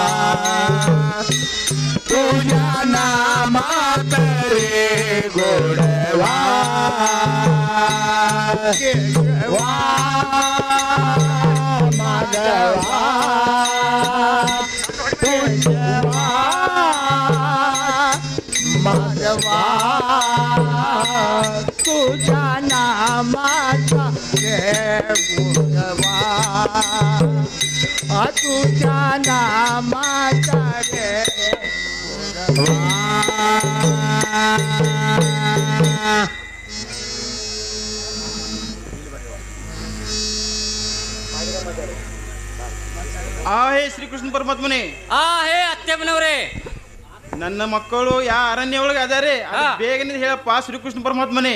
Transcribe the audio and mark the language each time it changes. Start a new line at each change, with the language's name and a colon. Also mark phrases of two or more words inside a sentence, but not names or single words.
Marathi: तुझ्या नामात रे गोडवा केशवा माधवा तुझ्या माधवा तुझ्या नामाचा गुणवा तुझ्या नामाचा रे
Kannada: ಹೇ ಶ್ರೀಕೃಷ್ಣ ಪರಮಾತ್ಮನೇ. ಹೇ ಅತ್ತೆಮ್ಮನವ್ರೆ, ನನ್ನ ಮಕ್ಕಳು ಯಾ ಅರಣ್ಯ ಒಳಗೆ ಅದಾರೆ, ಬೇಗನೆ ಹೇಳಪ್ಪ ಶ್ರೀಕೃಷ್ಣ ಪರಮಾತ್ಮನೇ.